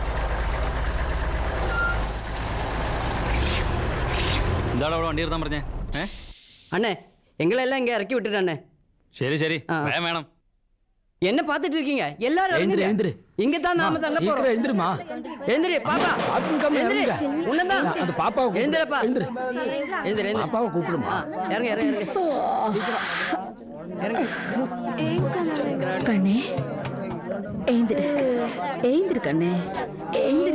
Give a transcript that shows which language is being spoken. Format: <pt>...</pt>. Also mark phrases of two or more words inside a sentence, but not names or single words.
<ml>എന്താണ് അവിടെ വണ്ടി നിർത്താൻ പറഞ്ഞേ?</ml> <ta>அண்ணே, எங்களெல்லாம் இங்க இறக்கி விட்டுட்டண்ணே.</ta> <ml>ശരി ശരി, ആ. വേഗം വേണം.</ml> <ta>என்ன பார்த்துட்டு இருக்கீங்க? எல்லாரும் இறங்குங்க. இங்க தான் நாம தங்க போறோம். எழுந்திருமா. எழுந்திரு பாப்பா. எழுந்திரு. உன்னதான். அந்த பாப்பாவை எழுந்திரப்பா. எழுந்திரு. எழுந்திரு. பாப்பாவை கூப்பிடுமா. இறங்க இறங்க இறங்க. சீக்கிரம். இறங்க. கண்ணே, எழுந்திரு, எழுந்திரு கண்ணே, எழுந்திரு.</ta>